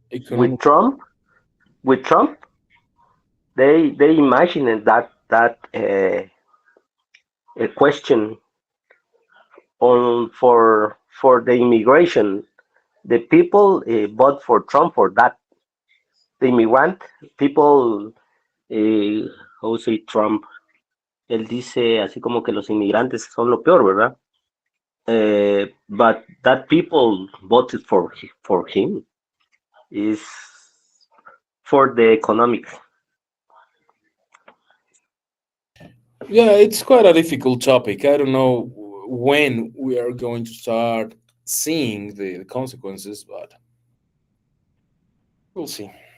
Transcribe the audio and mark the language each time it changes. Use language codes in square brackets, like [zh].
[en] With Trump, they imagine that a question on for the immigration. The people vote for Trump for that. The immigrant people, how say Trump, [es] él dice así como que los inmigrantes son lo peor, ¿verdad? [en] But that people voted for him is for the economic. Yeah, it's quite a difficult topic. I don't know when we are going to start seeing the consequences, but we'll see.